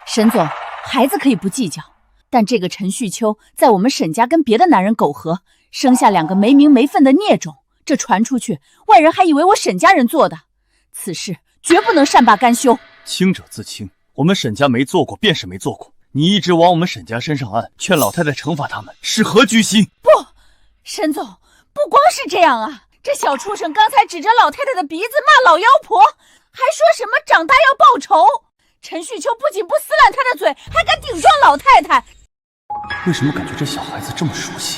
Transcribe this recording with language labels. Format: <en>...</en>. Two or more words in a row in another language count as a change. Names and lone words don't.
<zh>沈總，孩子可以不計較，但這個陳旭秋在我們沈家跟別的男人苟合，生下2個沒名沒分的孽種，這傳出去，外人還以為我沈家人做的。此事絕不能善罷甘休。清者自清，我們沈家沒做過便是沒做過，你一直往我們沈家身上按，勸老太太懲罰他們，是何居心？不，沈总，不光是这樣啊，這小畜生剛才指着老太太的鼻子罵老妖婆，還說什麼長大要報仇。陳旭秋不僅不撕爛他的嘴，還敢頂撞老太太。為什麼感覺這小孩子這麼熟悉？</zh>